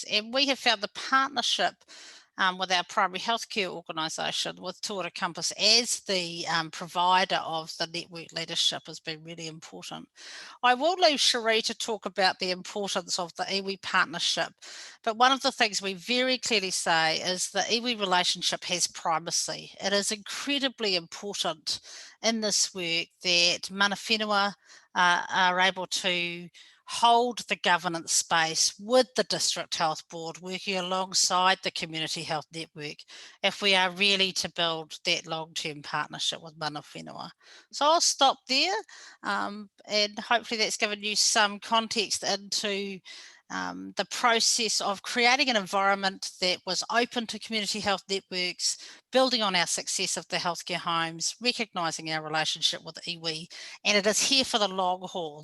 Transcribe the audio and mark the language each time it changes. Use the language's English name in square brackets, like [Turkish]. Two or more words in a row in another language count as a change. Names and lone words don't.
[English] And we have found the partnership with our primary healthcare organisation, with Tōra Compass as the provider of the network leadership, has been really important. I will leave Cherie to talk about the importance of the iwi partnership, but one of the things we very clearly say is the iwi relationship has primacy. It is incredibly important in this work that [Māori] mana whenua [English] are able to hold the governance space with the District Health Board, working alongside the Community Health Network, if we are really to build that long-term partnership with [Māori] mana whenua. [English] So I'll stop there, and hopefully that's given you some context into the process of creating an environment that was open to community health networks, building on our success of the healthcare homes, recognising our relationship with iwi, and it is here for the long haul.